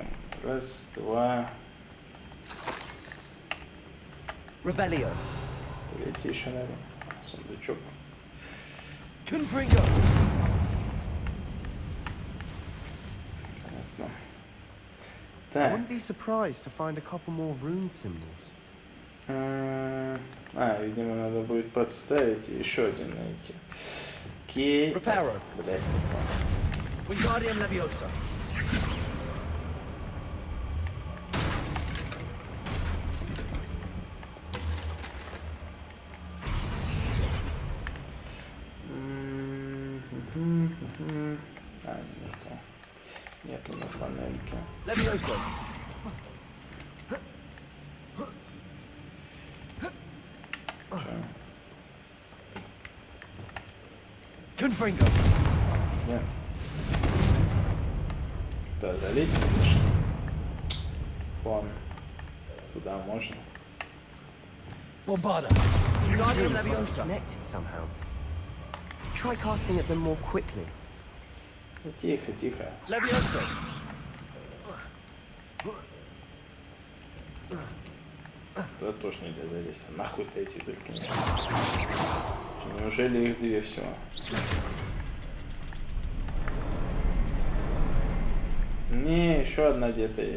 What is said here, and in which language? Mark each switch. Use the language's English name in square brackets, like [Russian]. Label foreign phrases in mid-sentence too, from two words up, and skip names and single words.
[Russian] Раз, два. Revelio. Третий еще, наверное. Сундучок. Confringo. Понятно. [English] I [Russian] Так. [English] wouldn't be surprised to find a couple more rune symbols. [Russian] Видимо, надо будет подставить и еще один найти. Окей. Reparo. Блять, Wingardium Leviosa. нету. Нету на панельке. Leviosa. Confringo. Нет. Да, залезть, конечно. Вон. Туда можно. Bombarda. Wingardium Leviosa. [English] Connected somehow. Try casting at them more quickly. [Russian] Ну, тихо, тихо. Leviosa. Туда тоже нельзя залезть. Нахуй-то эти дырки. Неужели их две всего? Не, еще одна где-то есть.